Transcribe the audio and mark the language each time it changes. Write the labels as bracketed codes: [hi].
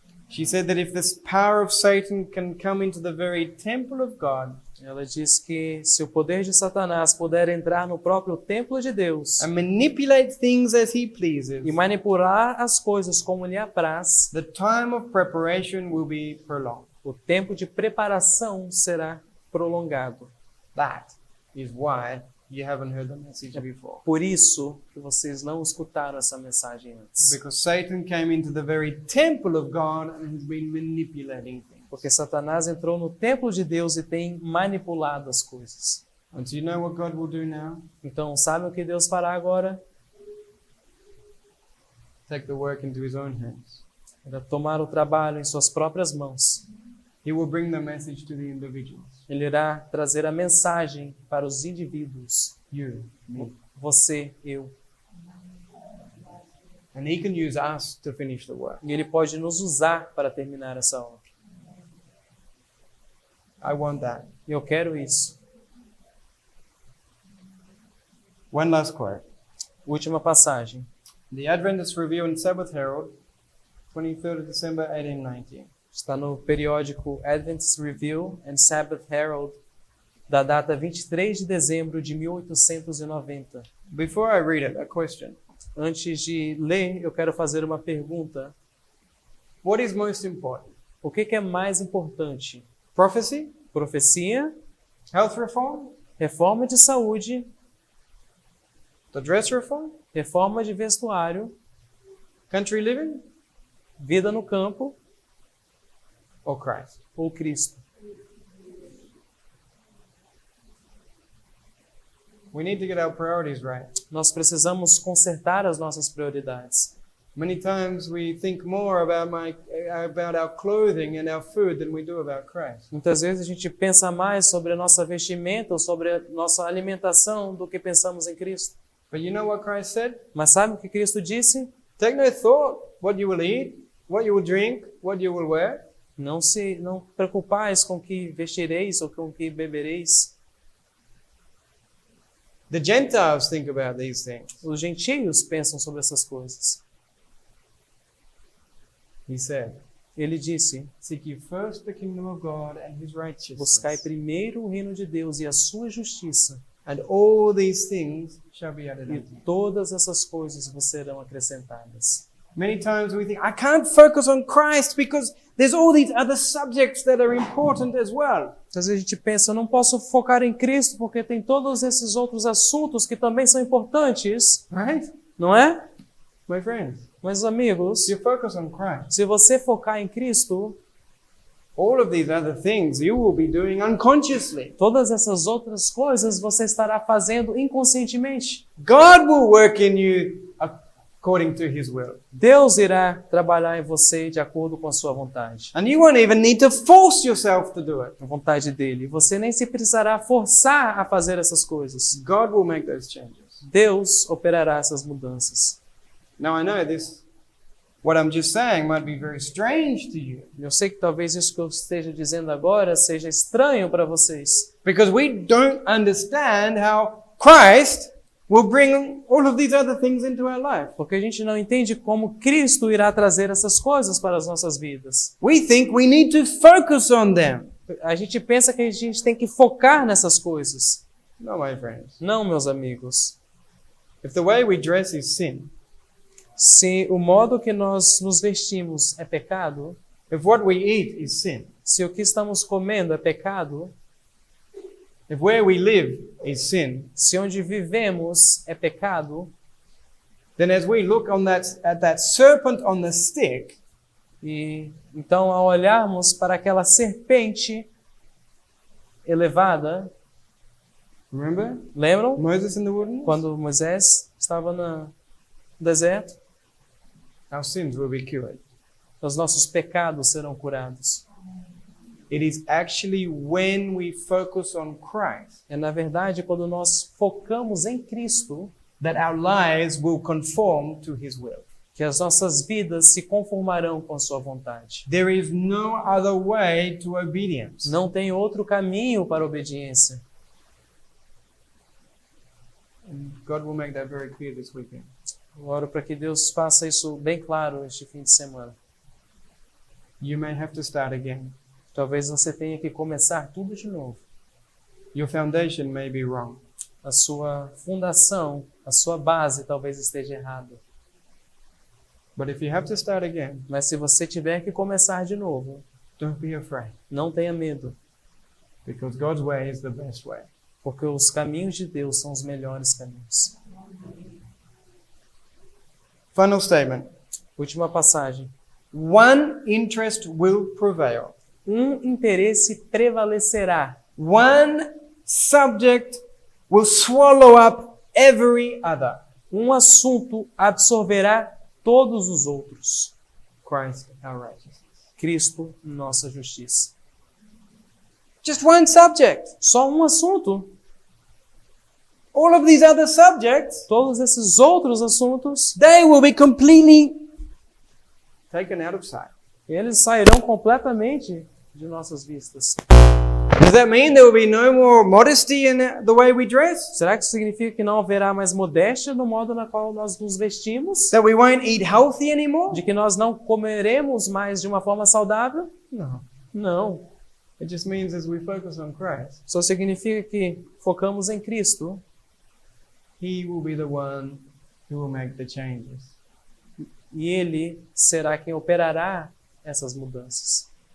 [en] She said that if this power of Satan can come into the very temple of God [pt] Ela diz que se o poder de Satanás puder entrar no próprio templo de Deus [en] and manipulate things as he pleases, [pt] e manipular as coisas como lhe apraz, [en] the time of preparation will be prolonged. [pt] o tempo de preparação será prolongado. [en] That is why you haven't heard the message before. [pt] Por isso que vocês não escutaram essa mensagem antes. [en] Because Satan came into the very temple of God and has been manipulating things. [pt] Porque Satanás entrou no templo de Deus e tem manipulado as coisas. [en] And do you know what God will do now? [pt] Então, sabem o que Deus fará agora? [en] Take the work into his own hands. [pt] Ele vai tomar o trabalho em suas próprias mãos. [en] He will bring the message to the individuals. [pt] Ele irá trazer a mensagem para os indivíduos. [en] You, me. [pt] Você, eu. [en] And he can use us to finish the work. [pt] E Ele pode nos usar para terminar essa obra. [en] I want that. [pt] E eu quero isso. [en] One last quote. [pt] Última passagem. [en] The Adventist Review and Sabbath Herald, 23rd of December, 1890. [pt] Está no periódico Adventist Review and Sabbath Herald, da data 23 de dezembro de 1890. [en] Before I read it, a question. [pt] Antes de ler, eu quero fazer uma pergunta. [en] What is most important? [pt] O que é mais importante? [en] Prophecy? [pt] Profecia, [en] Health reform? [pt] reforma de saúde [en] The dress reform? [pt] Reforma de vestuário, [en] Country living? [pt] vida no campo [en] Or Christ? [pt] ou Cristo? [en] We need to get our priorities right. [pt] Nós precisamos consertar as nossas prioridades. [en] Many times we think more about our clothing and our food than we do about Christ. [pt] Muitas vezes a gente pensa mais sobre a nossa vestimenta ou sobre a nossa alimentação do que pensamos em Cristo. [en] But you know what Christ said? [pt] Mas sabe o que Cristo disse? [en] Take no thought what you will eat, what you will drink, what you will wear. [pt] Não preocupais com o que vestireis ou com o que bebereis. [en] The Gentiles think about these things. [pt] Os gentios pensam sobre essas coisas. [en] He said, [pt] Ele disse: [en] seek ye first the kingdom of God and his righteousness, [pt] buscai primeiro o reino de Deus e a sua justiça, [en] and all these things shall be added [pt] e [en] unto you. [pt] todas essas coisas vos serão acrescentadas. [en] Many times we think, I can't focus on Christ because there's all these other subjects that are important as well. [pt] Às vezes a gente pensa, eu não posso focar em Cristo porque tem todos esses outros assuntos que também são importantes, [en] Right? [pt] não é? [en] My friends, [pt] Mas amigos, [en] if you focus on Christ, [pt] se você focar em Cristo, [en] all of these other things you will be doing unconsciously. [pt] todas essas outras coisas você estará fazendo inconscientemente. [en] God will work in you according to his will. [pt] Deus irá trabalhar em você de acordo com a sua vontade, [en] And you won't even need to force yourself to do it. [pt] a vontade dele. Você nem se precisará forçar a fazer essas coisas. [en] God will make those changes. [pt] Deus operará essas mudanças. [en] Now I know what I'm just saying might be very strange to you. [pt] Eu sei que talvez isso que eu esteja dizendo agora seja estranho para vocês, [en] Because we don't understand how Christ will bring all of these other things into our life. [pt] porque a gente não entende como Cristo irá trazer essas coisas para as nossas vidas. [en] We think we need to focus on them. [pt] A gente pensa que a gente tem que focar nessas coisas. [en] No, my friends. [pt] Não, meus amigos. [en] If the way we dress is sin, [pt] Se o modo que nós nos vestimos é pecado, [en] if what we eat is sin, [pt] se o que estamos comendo é pecado, [en] if where we live is sin, [pt] se onde vivemos é pecado, [en] then as we look at that serpent on the stick, [pt] e então ao olharmos para aquela serpente elevada, [en] remember [pt] lembram? [en] Moses in the wilderness? [pt] Quando Moisés estava no deserto, [en] Our sins will be cured. [pt] os nossos pecados serão curados. [en] It is actually when we focus on Christ [pt] É na verdade quando nós focamos em Cristo [en] that our lives will conform to his will. [pt] que as nossas vidas se conformarão com a sua vontade. [en] There is no other way to obedience. [pt] Não tem outro caminho para a obediência. [en] And God will make that very clear this weekend. [pt] Eu oro para que Deus faça isso bem claro este fim de semana. [en] You may have to start again. [pt] Talvez você tenha que começar tudo de novo. [en] Your foundation may be wrong. [pt] A sua fundação, a sua base talvez esteja errada. [en] But if you have to start again, [pt] Mas se você tiver que começar de novo, [en] don't be afraid. [pt] não tenha medo, [en] Because God's way is the best way. [pt] porque os caminhos de Deus são os melhores caminhos. [en] Final statement. [pt] Última passagem. [en] One interest will prevail. [pt] Um interesse prevalecerá. [en] One subject will swallow up every other. [pt] Um assunto absorverá todos os outros. [en] Christ, our righteousness. [pt] Cristo, nossa justiça. [en] Just one subject. [pt] Só um assunto. [en] All of these other subjects, [pt] Todos esses outros assuntos, [en] they will be completely taken out of sight. [pt] eles sairão completamente de nossas vistas. [en] Does that mean there will be no more modesty in the way we dress? [pt] Será que isso significa que não haverá mais modéstia no modo na qual nós nos vestimos? [en] That we won't eat healthy anymore? [pt] De que nós não comeremos mais de uma forma saudável? [en] No. [pt] Não. [en] It just means as we focus on Christ, [pt] Só significa que focamos em Cristo. [en] He will be the one who will make the changes. [pt] E Ele será quem operará essas mudanças.